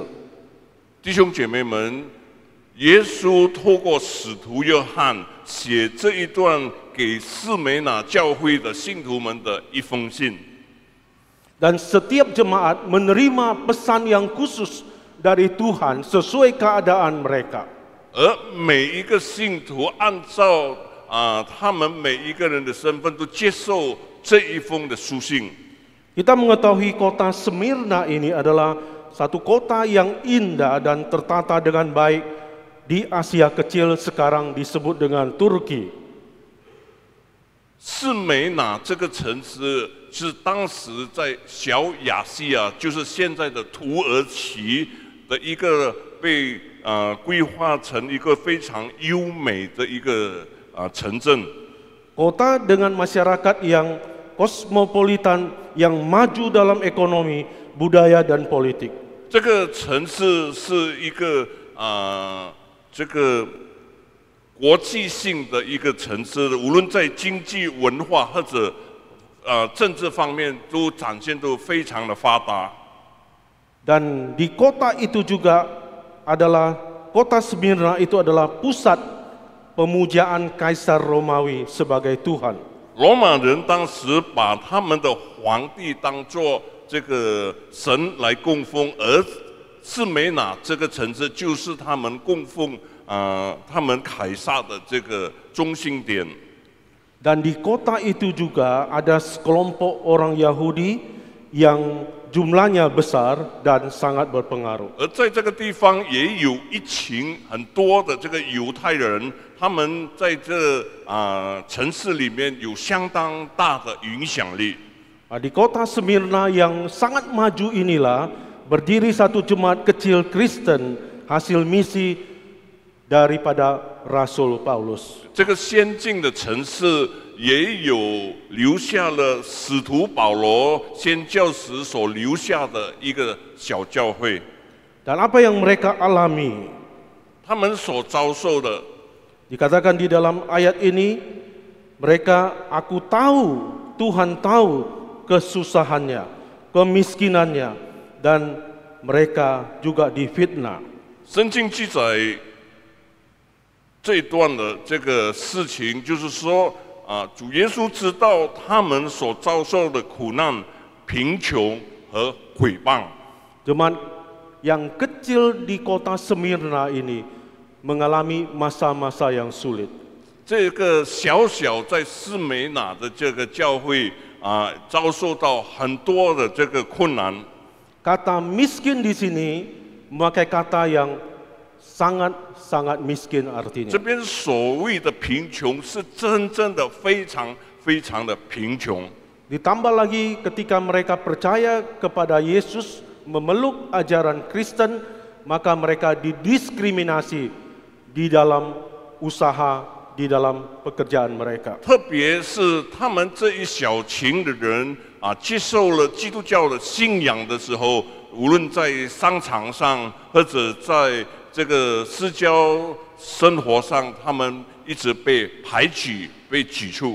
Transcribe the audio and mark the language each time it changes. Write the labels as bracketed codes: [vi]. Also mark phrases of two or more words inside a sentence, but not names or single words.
[zh] 弟兄姐妹们，耶稣透过使徒约翰写这一段给士美拿教会的信徒们的一封信。 [id] Dan setiap jemaat menerima pesan yang khusus dari Tuhan sesuai keadaan mereka. [zh] 而每一个信徒按照他们每一个人的身份都接受这一封的书信。 [id] Kita mengetahui kota Smyrna ini adalah satu kota yang indah dan tertata dengan baik di Asia Kecil sekarang disebut dengan Turki. [zh] 士美拿这个城市是当时在小亚细亚，就是现在的土耳其的一个被规划成一个非常优美的一个城镇。 [id] Kota dengan masyarakat yang kosmopolitan, yang maju dalam ekonomi, budaya dan politik. [zh] 这个城市是一个这个国际性的一个城市，无论在经济、文化或者政治方面都展现都非常的发达。 [id] Dan di kota itu juga adalah kota Smyrna itu adalah pusat pemujaan Kaisar Romawi sebagai Tuhan. [zh] 罗马人当时把他们的皇帝当作这个神来供奉，而士美拿这个城市就是他们供奉他们凯撒的这个中心点。 [id] Dan di kota itu juga ada sekelompok orang Yahudi yang jumlahnya besar dan sangat berpengaruh. [zh] 而在这个地方也有一群很多的这个犹太人，他们在这城市里面有相当大的影响力。 [id] Di kota Smyrna yang sangat maju inilah berdiri satu jemaat kecil Kristen hasil misi daripada Rasul Paulus. [zh] 这个先进的城市也有留下了使徒保罗宣教士所留下的一个小教会。 [id] Dan apa yang mereka alami? [zh] 他们所遭受的， [id] Dikatakan di dalam ayat ini, mereka, aku tahu, Tuhan tahu kesusahannya, kemiskinannya, dan mereka juga difitnah. [zh] 圣经记载这一段的这个事情，就是说主耶稣知道他们所遭受的苦难、贫穷和毁谤。 [id] Jemaat yang kecil di kota Smyrna ini mengalami masa-masa yang sulit. [zh] 这个小小在士美拿的这个教会遭受到很多的这个困难。 [id] Kata miskin di sini memakai kata yang sangat miskin artinya. [zh] 这边所谓的贫穷是真正的非常非常的贫穷。 [id] Ditambah lagi ketika mereka percaya kepada Yesus, memeluk ajaran Kristen, maka mereka didiskriminasi di dalam usaha, di dalam pekerjaan mereka. [zh] 特别是他们这一小群的人接受了基督教的信仰的时候，无论在商场上或者在这个私交生活上，他们一直被排挤、被挤出。